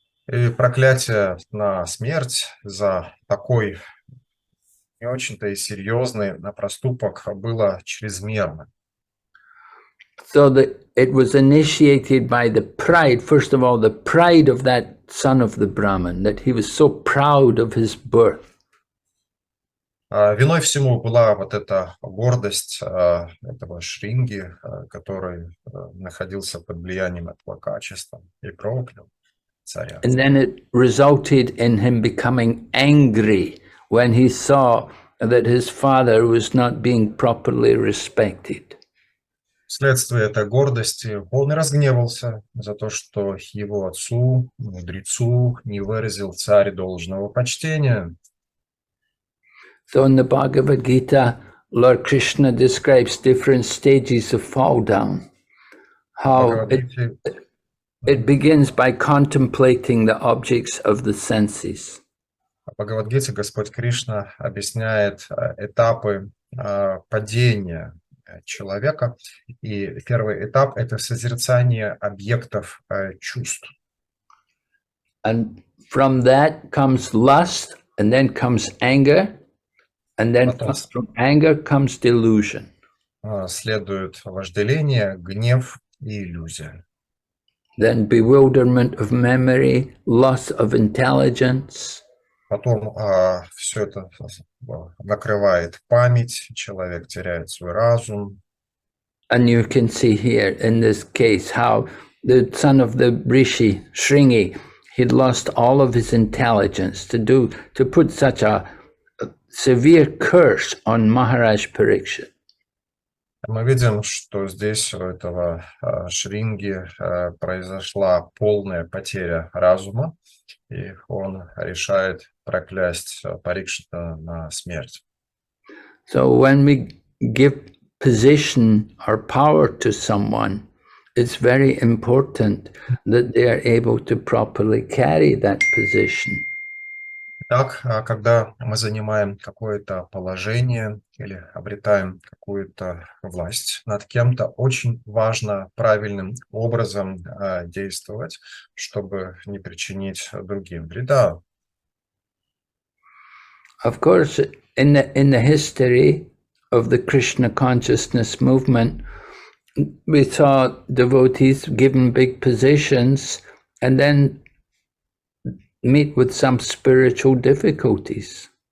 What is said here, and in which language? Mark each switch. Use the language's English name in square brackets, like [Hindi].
[Russian] И проклятие на смерть за такой не очень-то и серьезный проступок было чрезмерно. [English] So it was initiated by the pride, first of all, the pride of that son of the Brahman, that he was so proud of his birth. [Russian] Виной всему была вот эта гордость этого Шринги, который находился под влиянием этого качества и проклял царя. [English] And then it resulted in him becoming angry when he saw that his father was not being properly respected. [Russian] Вследствие этой гордости он и разгневался за то, что его отцу, мудрецу, не выразил царь должного почтения. [English] So in the Bhagavad Gita, Lord Krishna describes different stages of fall down. How it begins by contemplating the objects of the senses. [Russian] В Бхагават-гите Господь Кришна объясняет этапы падения человека. И первый этап – это созерцание объектов чувств. [English] And from that comes lust, and then comes anger, and then [Russian] Потом [English] from anger comes delusion. [Russian] следует вожделение, гнев и иллюзия. [English] Then bewilderment of memory, loss of intelligence. [Russian] Потом все это накрывает память, человек теряет свой разум. [English] And you can see here in this case how the son of the rishi, Shringi, he'd lost all of his intelligence to put such a severe curse on Maharaj Parikshit. [Russian] Мы видим, что здесь у этого Шринги произошла полная потеря разума, и он решает проклясть Парикшита на смерть. [English] So when we give position or power to someone, it's very important that they are able to properly carry that position. [Russian] Так, когда мы занимаем какое-то положение или обретаем какую-то власть над кем-то, очень важно правильным образом действовать, чтобы не причинить другим вреда. [English] Of course, in the history of the Krishna consciousness movement, we saw devotees given big positions and then meet with some spiritual difficulties.